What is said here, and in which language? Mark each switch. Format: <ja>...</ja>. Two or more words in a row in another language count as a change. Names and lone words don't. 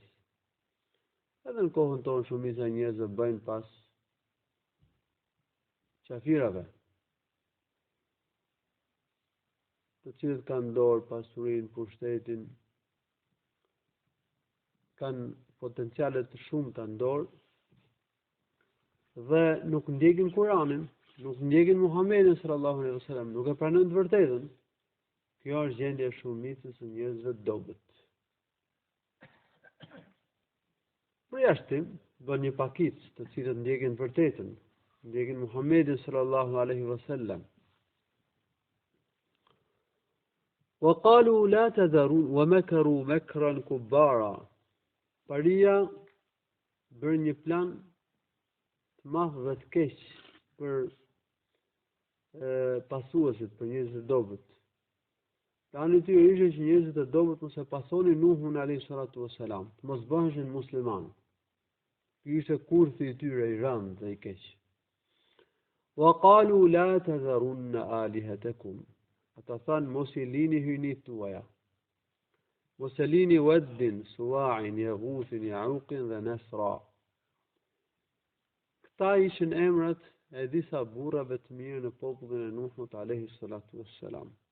<sq>Edhe në kohën tonë shumica e njerëzve bëjnë pas qafirave, të cilët kanë dorë pasurinë, pushtetin, kanë potenciale të shumta në dorë dhe nuk ndjekin Kur'anin, nuk ndjekin Muhamedit</sq> <ar>صلى الله عليه وسلم,</ar> <sq>nuk e pranojnë të vërtetën. Kjo është gjendja e shumicës së njerëzve të dobët. Për jashtim, bën një pakicë të cilët ndjekin të vërtetën, ndjekin Muhamedit</sq> <ar>صلى الله عليه وسلم. وقالوا لا تذرون ومكروا مكرا كبارا.</ar> <sq>Paria bërë një plan të madh dhe të keq për pasuesit, për njerëzit e dobët. Plani i tyre ishte që njerëzit e dobët mos e pasonin Nuhun</sq> <ar>عليه الصلاة والسلام,</ar> <sq>të mos bëheshin musliman. Ky ishte kurthi i tyre i rëndë dhe i keq.</sq> <ar>وقالوا لا تذرن آلهتكم.</ar> <sq>Ata thanë mos i lini hynit tuaja. Mos e lini Waddin, Suwa'in, Yaghuthin, Ya'uqin dhe Nasra. Këta ishin emrat e disa burrave të mirë në popullin e Nuhut</sq> <ar>عليه الصلاة والسلام.</ar>